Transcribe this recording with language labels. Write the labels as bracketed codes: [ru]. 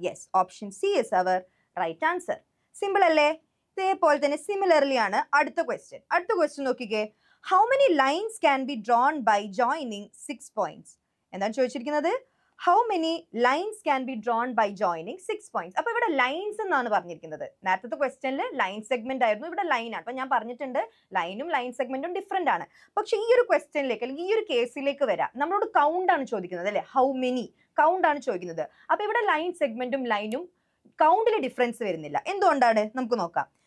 [en] Yes, option C is our right answer. [ml] Simple അല്ലേ. ഇതേപോലെ തന്നെ സിമിലർലി ആണ് അടുത്ത ക്വസ്റ്റ്യൻ നോക്കിക്കേ. [en] How many lines can be drawn by joining 6 points? [ml] എന്താണ് ചോദിച്ചിരിക്കുന്നത്? [en] How many lines can be drawn by joining 6 points? [ml] അപ്പൊ ഇവിടെ ലൈൻസ് എന്നാണ് പറഞ്ഞിരിക്കുന്നത്. നേരത്തെ ക്വസ്റ്റ്യനിൽ ലൈൻ സെഗ്മെന്റ് ആയിരുന്നു, ഇവിടെ ലൈൻ ആണ്. അപ്പൊ ഞാൻ പറഞ്ഞിട്ടുണ്ട് ലൈനും ലൈൻ സെഗ്മെന്റും ഡിഫറെന്റ് ആണ്. പക്ഷെ ഈ ഒരു ക്വസ്റ്റ്യനിലേക്ക് അല്ലെങ്കിൽ ഈ ഒരു കേസിലേക്ക് വരാം, നമ്മളോട് കൗണ്ട് ആണ് ചോദിക്കുന്നത് അല്ലെ. ഹൗ മെനി കൗണ്ട് ആണ് ചോദിക്കുന്നത്. അപ്പൊ ഇവിടെ ലൈൻ സെഗ്മെന്റും ലൈനും കൗണ്ടിൽ ഡിഫറൻസ് വരുന്നില്ല. എന്തുകൊണ്ടാണ്? നമുക്ക് നോക്കാം.